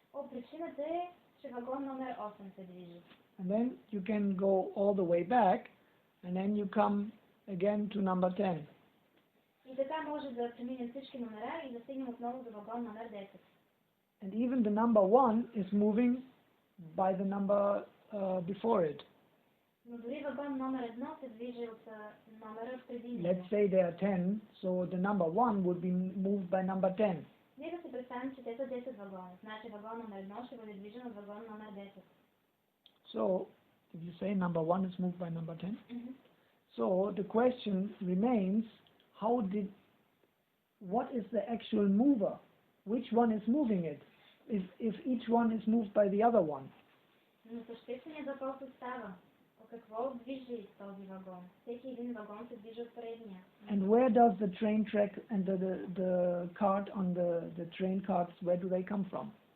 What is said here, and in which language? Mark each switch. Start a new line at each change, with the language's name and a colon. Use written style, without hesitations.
Bulgarian: Причината е, че вагон номер 8 се движи.
English: And then you can go all the way back, and then you come again to number 10.
Bulgarian: И така може да преминем всички номера и да стигнем отново до вагон номер 10.
English: And even the number 1 is moving by the number before it.
Bulgarian: Но дори вагон номер 1 се движи от номера преди него.
English: Let's say there are 10, so the number 1 would be moved by number 10.
Bulgarian: Нека си представим, че те са 10 вагона. Значи вагон номер 1 ще бъде движен от вагон номер 10.
English: So, if you say number 1 is moved by number 10, so the question remains, what is the actual mover? Which one is moving it? If each one is moved by the other one.
Bulgarian: Но същественият въпрос остава. Какво движи този вагон? Всеки един вагон се движи от предния.
English: And where does the train track and the cart on the train carts, where do they come from?